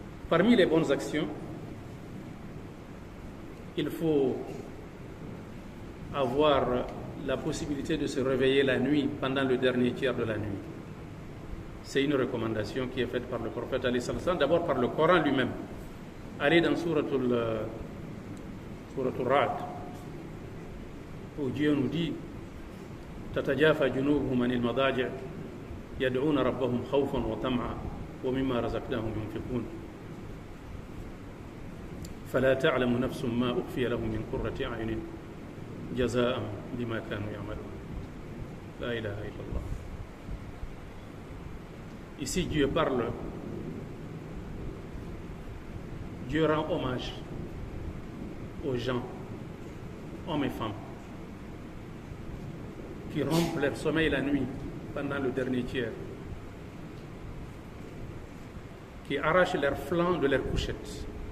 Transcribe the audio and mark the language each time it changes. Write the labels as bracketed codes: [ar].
[fr] Parmi les bonnes actions, il faut avoir la possibilité de se réveiller la nuit pendant le dernier tiers de la nuit. C'est une recommandation qui est faite par le prophète alayhi salam, d'abord par le Coran lui-même. Allez dans Souratul Ra'd. où Dieu nous dit [ar] تتجافى جنوبهم عن المضاجع يدعون ربهم خوفا وطمعا ومما رزقناهم ينفقون فلا تعلم نفس ما أخفي لهم من قرة أعين جزاء بما كانوا يعملون لا إله إلا الله. [fr] Ici Dieu parle, Dieu rend hommage aux gens, hommes et femmes, qui rompent leur sommeil la nuit pendant le dernier tiers, qui arrachent leurs flancs de leurs couchettes.